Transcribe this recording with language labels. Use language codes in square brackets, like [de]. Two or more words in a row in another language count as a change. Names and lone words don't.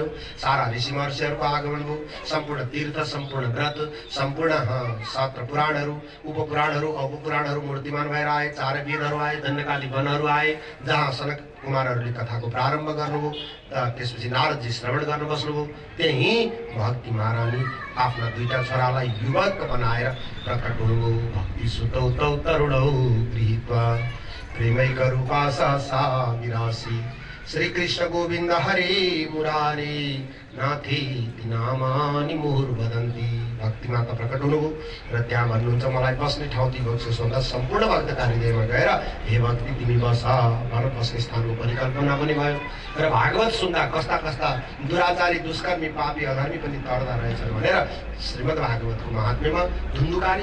[ne] सारा ऋषि महर्षिहरूको आगमन भयो। सम्पूर्ण तीर्थ, सम्पूर्ण व्रत, सम्पूर्ण शास्त्र पुराणहरू, उपपुराणहरू, अपपुराणहरू मूर्तिमान भएर आए। 4 वेदहरू आए, दण्डकाली वनहरू आए, जहाँ सनक कुमारहरूले कथाको प्रारम्भ गर्नुभयो। त्यसपछि नारदजी श्रवण गर्न बस्नुभयो। त्यही भक्ति महारानी आफ्ना दुईटा छोरालाई युवक बनाएर प्रकट हुनुभयो। [sa] भक्ति सुतौ तौ तरुणौ गृहीत्वा प्रेमैक रूपा सा विरासी श्री कृष्ण गोविन्द हरे मुरारे नाथेति नामानि मुहुर्वदन्ति। [ne] भक्ति माता प्रकट हुनुभयो र त्यहाँ भन्नुहुन्छ, मलाई बस्ने ठाउँ दिइबक्सोस् भन्दा सम्पूर्ण भक्तका हृदयमा गएर हे भक्ति तिमी बस भनेर बस्ने स्थानको परिकल्पना पनि भयो। र भागवत सुन्दा कस्ता कस्ता दुराचारी, दुष्कर्मी, पापी, अधर्मी पनि तर्दा रहेछन् भनेर श्रीमद् भागवतको महात्म्यमा धुन्धुकारी